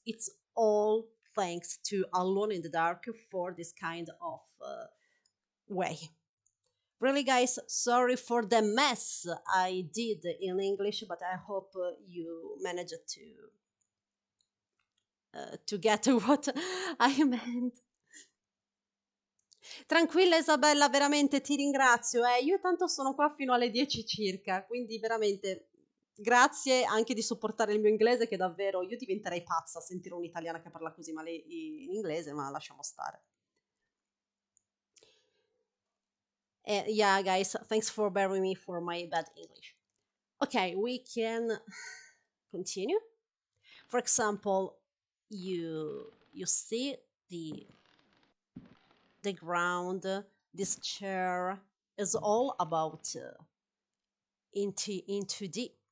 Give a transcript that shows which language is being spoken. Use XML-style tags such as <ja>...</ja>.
<en>It's all thanks to Alone in the Dark for this kind of way. Really, guys, sorry for the mess I did in English, but I hope you managed to get what I meant.</en> <it>Tranquilla Isabella, veramente ti ringrazio. Io tanto sono qua fino alle 10 circa, quindi veramente grazie anche di supportare il mio inglese, che davvero io diventerei pazza a sentire un'italiana che parla così male in inglese, ma lasciamo stare.</it> <en>Yeah, guys, thanks for bearing me for my bad English. Okay, we can continue. For example, you see the ground, this chair is all about into 2D.</en>